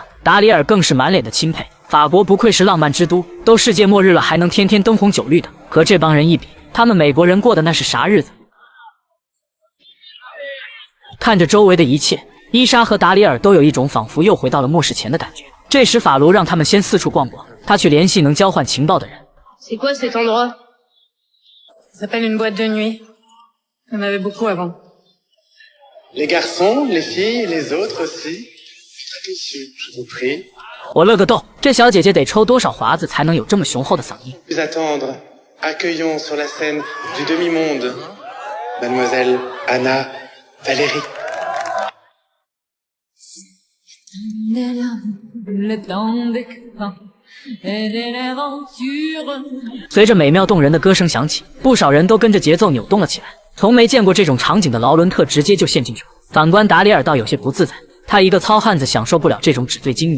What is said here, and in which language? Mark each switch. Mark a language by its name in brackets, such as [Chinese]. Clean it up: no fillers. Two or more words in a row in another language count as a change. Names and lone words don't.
[Chinese] 达里尔更是满脸的钦佩，法国不愧是浪漫之都，都世界末日了还能天天灯红酒绿的。和这帮人一比，他们美国人过的那是啥日子？看着周围的一切，伊莎和达里尔都有一种仿佛又回到了末世前的感觉。这时法卢让他们先四处逛逛，他去联系能交换情报的人。 [French] C'est quoi cet endroit? Ça s'appelle une boîte de nuit. Il y en avait beaucoup avant. Les garçons, les filles, les autres aussi. Monsieur, je vous prie. [Chinese] 我乐个豆，这小姐姐得抽多少华子才能有这么雄厚的嗓音？ [French] Plus attendre. Accueillons sur la scène du demi-monde, Mademoiselle Anna Valérie. [Chinese] 随着美妙动人的歌声响起，不少人都跟着节奏扭动了起来。从没见过这种场景的劳伦特直接就陷进去了，反观达里尔倒有些不自在，他一个糙汉子享受不了这种纸醉金迷。